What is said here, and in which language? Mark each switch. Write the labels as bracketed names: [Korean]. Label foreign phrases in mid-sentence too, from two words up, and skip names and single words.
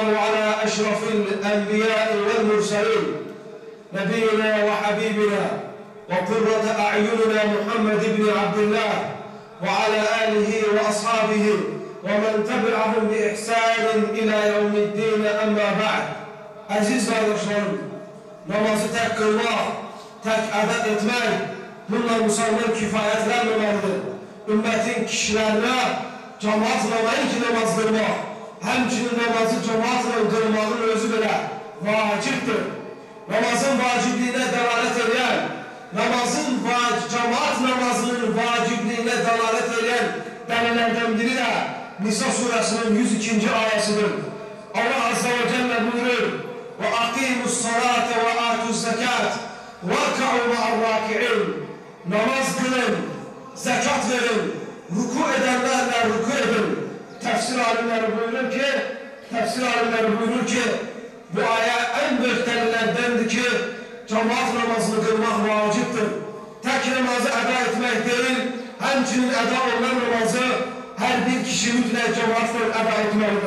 [Arabic] على أشرف الأنبياء والمرسلين نبينا وحبيبنا وقرة أعيننا محمد بن عبد الله وعلى آله وأصحابه ومن تبعهم بإحسان إلى يوم الدين أما بعد عزيز [Azerbaijani] kardeşlerim, namazı tek kılmak, tek adet etmək, bununla müsəlman kifayətlənməməlidir. Ümmətin kişilərinə cəmaatla ki namaz qılmaq, həmçinin namazı cəmaatla qılmağın özü belə vacibdir. Namazın vacibliyinə dəlalət edən, cəmaat namazının vacibliyinə dəlalət edən dəlillərdən biri də Nisa surəsinin 102-ci ayəsidir. [Turkish] Allah [Arabic] عز وجل [Turkish] buyurur: [Arabic] وَاَقِيمُوا الصَّلَاةَ وَآتُوا الزَّكَاةَ وَارْكَعُوا مَعَ الرَّاكِعِينَ [Turkish] Namaz kılın, zekat verin, ruku edenlerle ruku edin. Tefsir alimleri buyurur ki, bu aya en büyük delillerdendir ki, cemaat namazını kılmak vaciptir. Tek namazı eda etmek değil, hemçinin eda olan namazı her bir kişi mütlak cemaatle eda etmelidir.